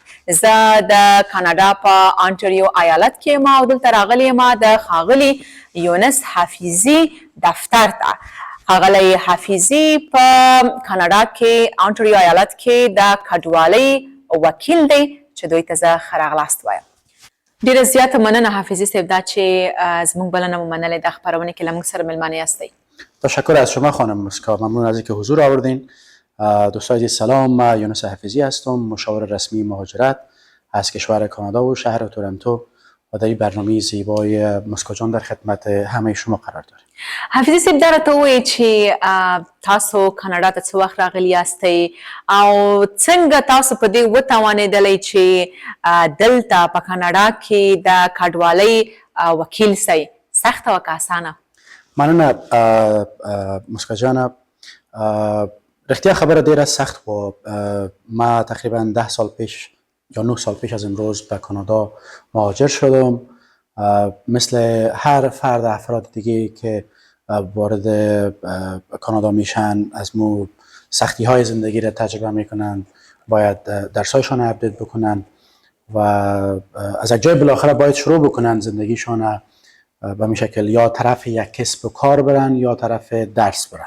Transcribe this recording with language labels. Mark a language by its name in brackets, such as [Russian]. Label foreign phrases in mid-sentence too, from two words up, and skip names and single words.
[Pashto] زه د کاناډا په انټریو ایالت کې یم او دلته راغلی یم د ښاغلي یونس حفیظي دفتر ته. ښاغلی حفیظي په کاناډا کې انټریو ایالت کې د کډوالۍ وکیل دی چې دوی ته زه ښه راغلاست وایم. ډېره زیاته مننه حفیظي صاحب دا چې زموږ بلنه مو منلې د خپرونې کې له موږ سره میلمانه یاستئ. [Persian] تشکر از شما خانم مسکا، ممنون از اینکه حضور آوردین. دوستان سلام، من یونس حفیظی هستم، مشاور رسمی مهاجرت از کشور کانادا و شهر تورنتو و در این برنامه زیبای مسکا جان در خدمت همه شما قرار داریم. [Pashto] حفیظي صاحب دا راته ووایئ چې تاسو کاناډا ته څه وخت راغلي یاستئ او څنګه تاسو په دې وتوانېدلی چې دلته په کاناډا کې د کډوالۍ وکیل سئ؟ سخته وه که اسانه؟ مننه مسکا جان. رښتیا خبره ډیره سخت و. [Persian] ما تقریبا 10 سال پیش یا 9 سال پیش از امروز به کانادا مهاجر شدم. مثل هر فرد افراد دیگه که وارد کانادا میشن از مو سختی های زندگی را تجربه میکنن، باید درسایشان اپدیت بکنن و از یک جای بالاخره باید شروع بکنن زندگیشان به این شکل، یا طرف یک کسب و کار برن یا طرف درس برن.